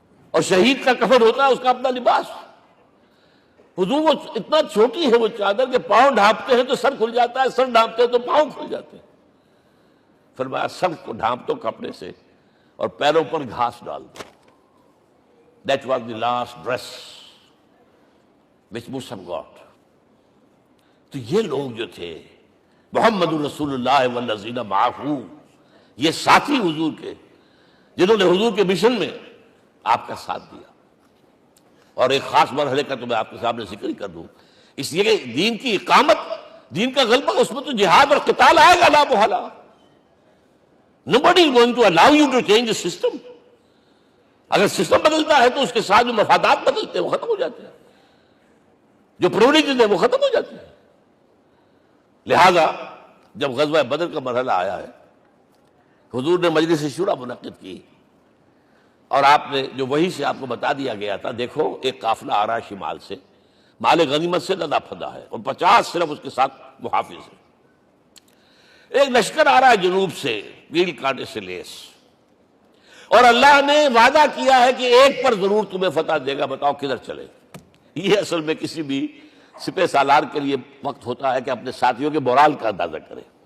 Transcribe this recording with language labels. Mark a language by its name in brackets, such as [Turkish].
[Urdu] اور شہید کا کفن ہوتا ہے اس کا اپنا لباس. حضور وہ اتنا چھوٹی ہے وہ چادر کہ پاؤں ڈھانپتے ہیں تو سر کھل جاتا ہے، سر ڈھانپتے ہیں تو پاؤں کھل جاتے ہیں. فرمایا سر کو ڈھانپ دو کپڑے سے اور پیروں پر گھاس ڈال دو. [English] That was the last dress which Musab got. [Urdu] تو یہ لوگ جو تھے محمد رسول اللہ والذین معہ، یہ ساتھی حضور کے جنہوں نے حضور کے مشن میں آپ کا ساتھ دیا. اور ایک خاص مرحلے کا تو میں آپ کے سامنے ذکر ہی کر دوں، اس لیے کہ دین کی اقامت، دین کا غلبہ، اس میں تو جہاد اور قتال آئے گا لا محالہ. [English] Nobody is going to allow you to change the system. [Urdu] اگر سسٹم بدلتا ہے تو اس کے ساتھ جو مفادات بدلتے ہیں وہ ختم ہو جاتے ہیں، جو پریولیجز ہیں وہ ختم ہو جاتے ہیں. لہذا جب غزوہ بدر کا مرحلہ آیا ہے حضور نے مجلس شورا منعقد کی، اور آپ نے جو وحی سے آپ کو بتا دیا گیا تھا، دیکھو ایک قافلہ آ رہا ہے شمال سے، مال غنیمت سے لدا پھدا ہے، اور 50 صرف اس کے ساتھ محافظ ہیں۔ ایک لشکر آ رہا ہے جنوب سے، ویل کانٹے سے لیس، اور اللہ نے وعدہ کیا ہے کہ ایک پر ضرور تمہیں فتح دے گا، بتاؤ کدھر چلے؟ یہ اصل میں کسی بھی سپہ سالار کے لیے وقت ہوتا ہے کہ اپنے ساتھیوں کے مورال کا اندازہ کرے۔